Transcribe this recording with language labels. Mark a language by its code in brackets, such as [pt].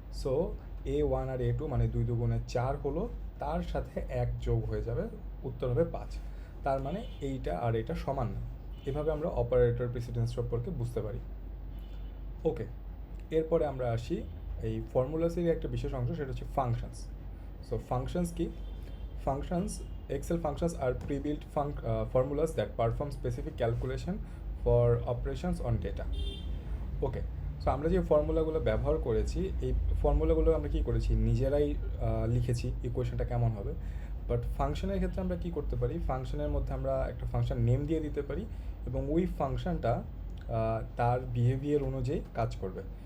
[bn] So A1 আর A2 মানে 2 2 4 হলো, তার সাথে 1 যোগ হয়ে যাবে, উত্তর হবে 5। তার মানে এইটা আর এটা সমান না। এভাবে আমরা অপারেটর প্রিসিডেন্স সম্পর্কে বুঝতে পারি। ওকে, এরপরে আমরা আসি এই ফর্মুলাসের একটা বিশেষ অংশ, সেটা হচ্ছে ফাংশনস। সো ফাংশনস কি? [en] Functions, Excel functions are pre-built formulas that perform specific calculation for operations on data. [bn] Okay, so আমরা যে ফর্মুলাগুলো ব্যবহার করেছি, এই ফর্মুলাগুলো আমরা কী করেছি? নিজেরাই লিখেছি ইকুয়েশনটা কেমন হবে। বাট ফাংশনের ক্ষেত্রে আমরা কী করতে পারি? ফাংশনের মধ্যে আমরা একটা ফাংশন নেম দিয়ে দিতে পারি এবং ওই ফাংশনটা তার বিহেভিয়ার অনুযায়ী কাজ করবে।